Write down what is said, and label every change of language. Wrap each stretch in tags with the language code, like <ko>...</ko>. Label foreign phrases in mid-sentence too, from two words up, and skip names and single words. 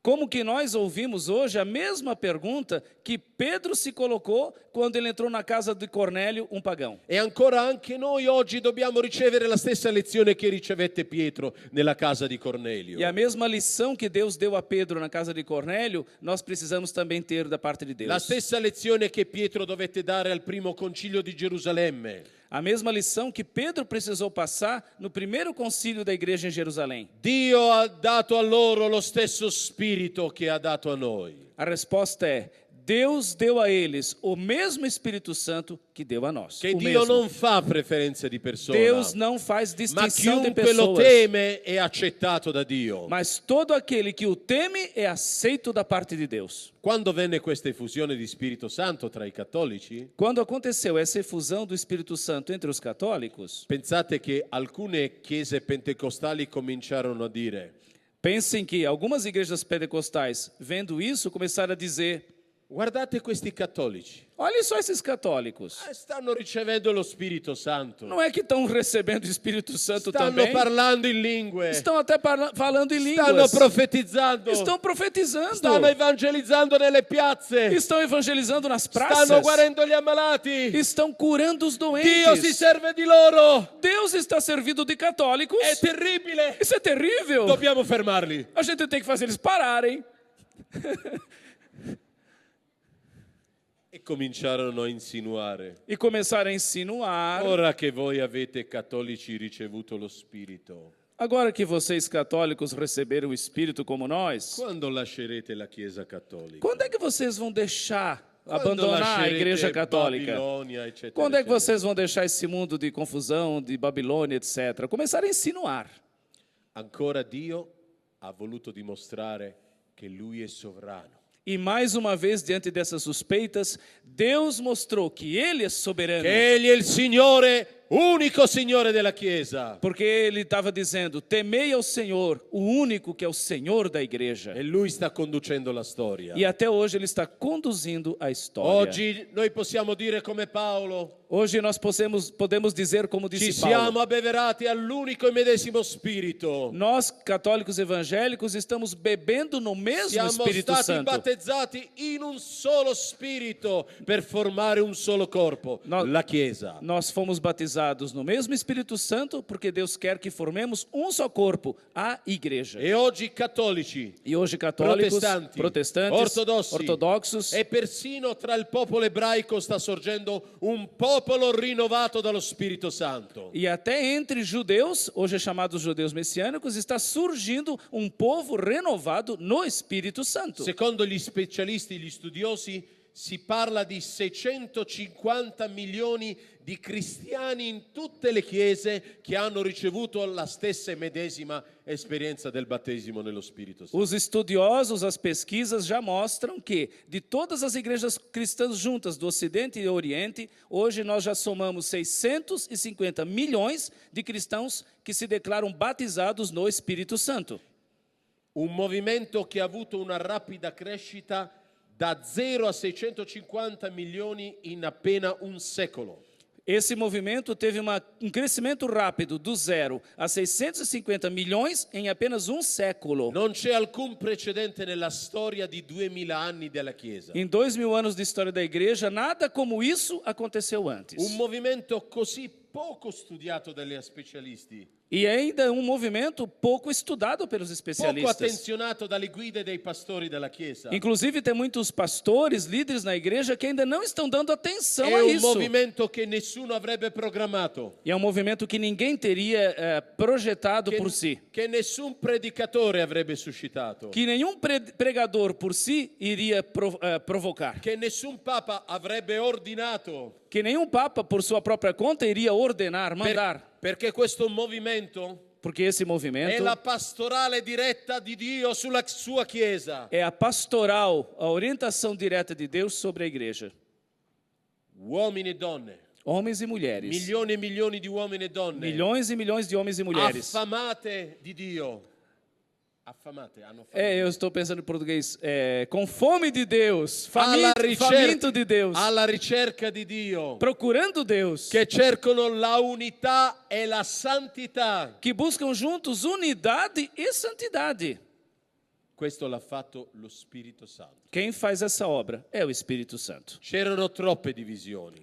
<pt>Como que nós ouvimos hoje a mesma pergunta que Pedro se colocou quando ele entrou na casa de Cornélio, um pagão.</pt> <it>E ancora anche noi oggi dobbiamo ricevere la stessa lezione che ricevette Pietro nella casa di Cornelio.</it> <pt>E a mesma lição que Deus deu a Pedro na casa de Cornélio, nós precisamos também ter da parte de Deus.</pt> <it>La stessa lezione che Pietro dovette dare al primo concilio di Gerusalemme.</it> <pt>A mesma lição que Pedro precisou passar no primeiro concílio da igreja em Jerusalém.</pt> <it>Dio ha dato a loro lo stesso spirito che ha dato a noi.</it> <pt>A resposta é: Deus deu a eles o mesmo Espírito Santo que deu a nós.</pt> <it>Che</it> <pt>O</pt> <it>Dio</it> <pt>mesmo.</pt> <it>non fa preferenze di persona,</it> <pt>Deus não faz</pt> <it>ma</it> <pt>distinção de</pt> <it>chiunque lo</it> <pt>pessoas.</pt> <it>teme è accettato da Dio.</it> <pt>Mas todo aquele que o teme é aceito da parte de Deus.</pt> <it>Quando venne questa effusione di Spirito Santo tra i cattolici,</it> <pt>Quando aconteceu essa efusão do Espírito Santo entre os católicos,</pt> <it>pensate che alcune chiese pentecostali cominciarono a dire:</it> <pt>pensem que algumas igrejas pentecostais, vendo isso, começaram a dizer:</pt> <it>guardate questi cattolici,</it> <pt>olhem só esses católicos.</pt> <it>stanno ricevendo lo Spirito Santo,</it> <pt>Não é que estão recebendo o Espírito Santo</pt> <it>stanno</it> <pt>também?</pt> <it>parlando in lingue,</it> <pt>Estão até falando em</pt> <it>stanno</it> <pt>línguas.</pt> <it>profetizzando,</it> <pt>Estão profetizando.</pt> <it>stanno evangelizzando nelle piazze,</it> <pt>Estão evangelizando nas praças.</pt> <it>stanno guarendo gli ammalati.</it> <pt>Estão curando os</pt> <it>Dio si</it> <pt>doentes.</pt> <it>serve di loro.</it> <pt>Deus está servindo de católicos.</pt> <it>È terribile.</it> <pt>Isso é terrível.</pt> <it>Dobbiamo fermarli.</it> <pt>A gente tem que fazer eles pararem.</pt> <it>E cominciarono a insinuare:</it> <pt>E começaram a insinuar.</pt> <it>ora che voi avete cattolici ricevuto lo Spirito,</it> <pt>Agora que vocês católicos receberam o Espírito como nós,</pt> <it>quando lascerete la Chiesa cattolica?</it> <pt>quando é que vocês vão deixar,</pt> <it>Quando</it> <pt>abandonar a</pt> <it>lascerete</it> <pt>Igreja Católica?</pt> <it>Babilônia, eccetera,</it> <pt>Quando é que</pt> <it>eccetera?</it> <pt>vocês vão deixar esse mundo de confusão, de Babilônia, etc.? Começaram a insinuar.</pt> <it>Ancora Dio ha voluto dimostrare che Lui è sovrano.</it> <pt>E mais uma vez, diante dessas suspeitas, Deus mostrou que Ele é soberano.</pt> <it>Che Egli è il Signore, unico Signore della Chiesa.</it> <pt>Porque Ele estava dizendo: temei ao Senhor, o único que é o Senhor da igreja.</pt> <it>E Lui sta conducendo la storia.</it> <pt>E até hoje Ele está conduzindo a história.</pt> <it>Oggi noi possiamo dire come Paolo:</it> <pt>Hoje nós podemos dizer, como</pt> <it>ci</it> <pt>disse</pt> <it>siamo</it> <pt>Paulo,</pt> <it>abbeverati all'unico e medesimo Spirito.</it> <pt>nós, católicos evangélicos, estamos bebendo no mesmo</pt> <it>Siamo</it> <pt>Espírito</pt> <it>stati</it> <pt>Santo.</pt> <it>battezzati in un solo Spirito per formare un solo corpo,</it> <pt>No-</pt> <it>la Chiesa.</it> <pt>Nós fomos batizados no mesmo Espírito Santo porque Deus quer que formemos um só corpo, a igreja.</pt> <it>E oggi cattolici,</it> <pt>E hoje católicos, protestantes, ortodoxos</pt> <it>e persino tra il popolo ebraico sta sorgendo un popolo rinnovato dallo Spirito Santo.</it> <pt>e até entre judeus, hoje chamados judeus messiânicos, está surgindo um povo renovado no Espírito Santo.</pt> <it>Secondo gli specialisti, gli studiosi, si parla di 650 milioni di cristiani in tutte le chiese che hanno ricevuto la stessa e medesima esperienza del battesimo nello Spirito Santo.</it> <pt>Os estudiosos, as pesquisas já mostram que, de todas as igrejas cristãs juntas do Ocidente e Oriente, hoje nós já somamos 650 milhões de cristãos que se declaram batizados no Espírito Santo.</pt> <it>Un movimento che ha avuto una rapida crescita da 0 a 650 milioni in appena un secolo.</it> <pt>Esse movimento teve um crescimento rápido, do 0 a 650 milhões em apenas um século.</pt> <it>Non c'è alcun precedente nella storia di 2000 anni della Chiesa.</it> <pt>Em 2000 anos de história da igreja, nada como isso aconteceu antes.</pt> <it>Un movimento così poco studiato dagli specialisti,</it> <pt>E ainda um movimento pouco estudado pelos</pt> <it>poco</it> <pt>especialistas.</pt> <it>attenzionato dalle guide dei pastori della Chiesa.</it> <pt>Inclusive, tem muitos pastores, líderes na igreja que ainda não estão dando atenção</pt> <it>È</it> <pt>a</pt> <it>un</it> <pt>isso.</pt> <it>movimento che nessuno avrebbe programmato,</it> <pt>E é um movimento que ninguém teria projetado por si.</pt> <it>che nessun predicatore avrebbe suscitato,</it> <pt>Que nenhum pregador por si iria provocar.</pt> <it>che nessun papa avrebbe ordinato.</it> <pt>Que nenhum papa, por sua própria conta, iria ordenar, mandar.</pt> <it>Perché questo movimento</it> <pt>Porque esse</pt> <it>è</it> <pt>movimento</pt> <it>la pastorale diretta di Dio sulla sua Chiesa.</it> <pt>é a pastoral, a orientação direta de Deus sobre a igreja.</pt> <it>Uomini e donne,</it> <pt>Homens e mulheres.</pt> <it>milioni e milioni di uomini e donne,</it> <pt>Milhões e milhões de homens e mulheres.</pt> <it>affamate di Dio. Affamate, hanno fame.</it> <pt>Eu estou pensando em português. Com fome de Deus.</pt> <it>alla</it> <pt>Faminto de Deus.</pt> <it>alla ricerca di Dio,</it> <pt>Procurando Deus.</pt> <it>che cercano la unità e la santità.</it> <pt>Que buscam juntos unidade e santidade.</pt> <it>questo l'ha fatto lo Spirito Santo.</it> <pt>Quem faz essa obra é o Espírito Santo.</pt> <it>C'erano troppe divisioni.</it>